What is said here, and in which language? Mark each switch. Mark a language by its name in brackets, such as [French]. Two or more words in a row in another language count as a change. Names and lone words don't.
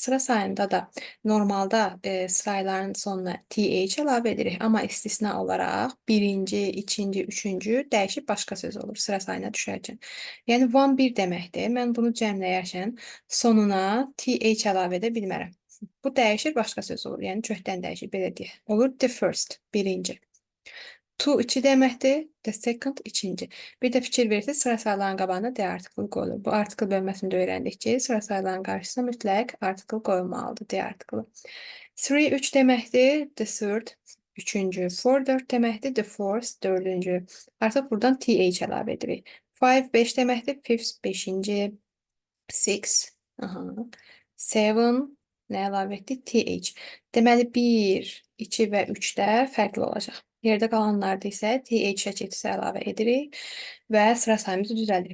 [Azerbaijani] Sıra sayında da normalda sayıların sonuna th əlavə edirik, amma istisna olaraq birinci, ikinci, üçüncü dəyişib başqa söz olur sıra sayına düşərkən. Yəni, one bir deməkdir. Mən bunu cəmləyərkən sonuna th əlavə edə bilmərəm. Bu dəyişir, başqa söz olur. Yəni, kökdən dəyişir, belə deyək. Olur [English] the first, [Azerbaijani] birinci. Two 2 deməkdir, [English] the second [Azerbaijani] ikinci. Bir də fikir verirsiniz, sıra sayıların qabağına D artıqlı qoyulur. Bu artıqlı bölməsində öyrəndik ki, sıra sayıların qarşısına mütləq artıqlı qoyulmalıdır, D artıqlı. 3 3 deməkdir, [English] the third, [Azerbaijani] üçüncü. 4 4 deməkdir, [English] the fourth, [Azerbaijani] dördüncü. Artıq buradan th əlavə edirik. 5 5 deməkdir, fifth, beşinci. 6, 7, nə əlavə etdik? th. Deməli, 1, 2 və 3-də fərqli olacaq. Yerdə qalanlarda isə th şəkilçisi əlavə edirik və sıra sayımızı düzəldirik.